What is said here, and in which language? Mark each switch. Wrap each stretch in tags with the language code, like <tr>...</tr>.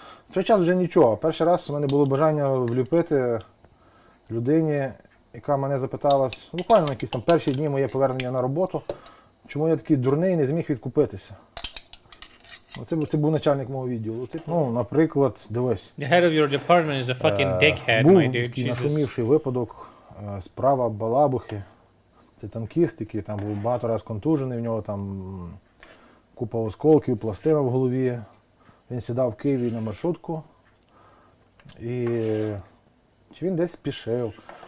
<uk>В той час вже нічого. Перший раз у мене було бажання вліпити людині, яка мене запиталась, буквально на якісь там перші дні моє повернення на роботу, чому я такий дурний і не зміг відкупитися. Це був начальник мого відділу. Ну, наприклад, дивись.</uk> <en>The head of your department is a fucking dickhead,</en> <uk>був</uk> <en>my dude.</en> <uk>такий</uk> <en>Jesus.</en> <uk>нашумівший випадок справа Балабухи. Це танкіст, який там був багато разів контужений, в нього там купа осколків, пластина в голові. Він сідав в Києві на маршрутку. І чи він десь спішив.</uk>